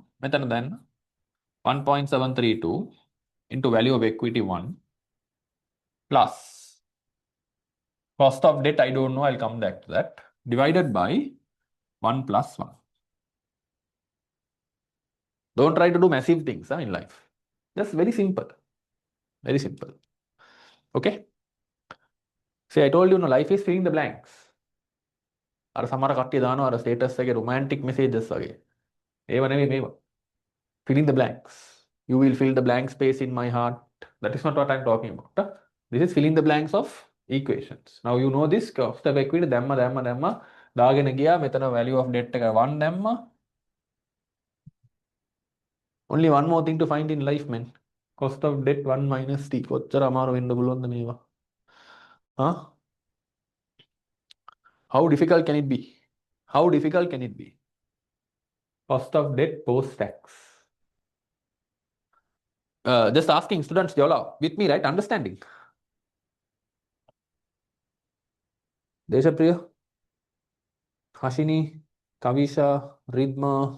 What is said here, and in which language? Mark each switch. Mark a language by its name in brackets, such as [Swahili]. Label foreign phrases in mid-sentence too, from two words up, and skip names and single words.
[English] Method then 1.732 into value of equity 1 plus cost of debt, I don't know, I'll come back to that, divided by 1 plus 1. Don't try to do massive things in life. Just very simple. Very simple. Okay? See, I told you, no, life is filling the blanks. [Sinhala] අර සමහර කට්ටිය දානවා අර ස්ටේටස් එකේ [English] romantic messages [Sinhala] වගේ. ඒව නෙවෙයි මේව. [English] Filling the blanks. You will fill the blank space in my heart. That is not what I'm talking about. This is filling the blanks of equations. Now you know this cost of equity [Sinhala] දැම්ම දාගෙන ගියා මෙතන [English] value of debt [Sinhala] එක 1 දැම්ම. [English] Only one more thing to find in life, man. Cost of debt 1 minus t. [Sinhala] කොච්චර අමාරු වෙන්න පුළුවන්ද මේවා. [English] Huh? How difficult can it be? How difficult can it be? Cost of debt post-tax. Just asking students, you all are with me, right? Understanding. Deshapriya, Hashini, Kavisha, Ridma.